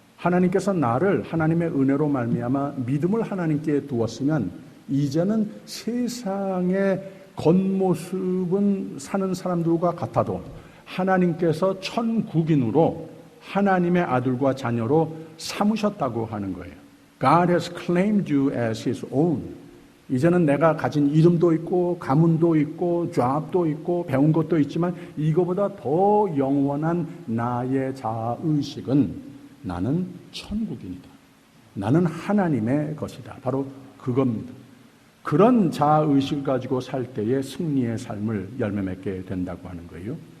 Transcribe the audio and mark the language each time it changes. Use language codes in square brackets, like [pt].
[ko] 하나님께서 나를 하나님의 은혜로 말미암아 믿음을 하나님께 두었으면 이제는 세상의 겉모습은 사는 사람들과 같아도 하나님께서 천국인으로 하나님의 아들과 자녀로 삼으셨다고 하는 거예요. [en] God has claimed you as His own. [ko] 이제는 내가 가진 이름도 있고 가문도 있고 잡도 있고 배운 것도 있지만 이거보다 더 영원한 나의 자아의식은 나는 천국인이다. 나는 하나님의 것이다. 바로 그겁니다. 그런 자아의식을 가지고 살 때에 승리의 삶을 열매 맺게 된다고 하는 거예요.